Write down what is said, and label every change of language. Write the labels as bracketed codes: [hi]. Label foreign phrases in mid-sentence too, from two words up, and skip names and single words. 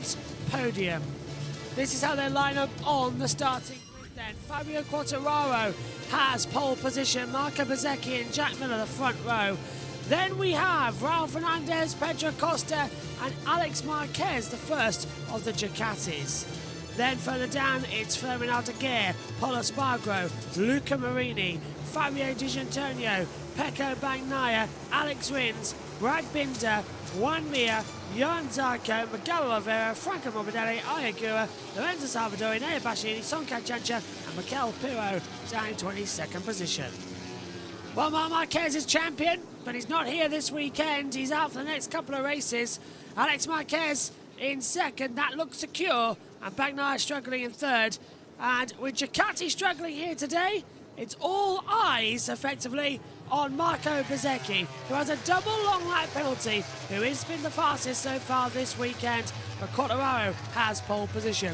[en] This is how they line up on the starting grid. Then Fabio Quartararo has pole position, Marco Bezzecchi and Jack Miller the front row. Then we have Raul Fernandez, Pedro Costa and Alex Marquez, the first of the Ducatis. Then further down, it's Fermin Aldeguer, Polo Spargro, Luca Marini, Fabio Di Gianantonio, Pecco Bagnaia, Alex Rins, Brad Binder, Juan Mir, Johan Zarco, Miguel Oliveira, Franco Morbidelli, Ayagura, Lorenzo Salvadori, Nea Bashiri, Sonka Chancha and Mikel Pirro down in 22nd position. Well, Marc Marquez is champion, but he's not here this weekend. He's out for the next couple of races. Alex Marquez in second, that looks secure, and Bagnaia struggling in third. And with Ducati struggling here today, it's all eyes, effectively, on Marco Bezzecchi, who has a double long lap penalty, who has been the fastest so far this weekend, but Quartararo has pole position.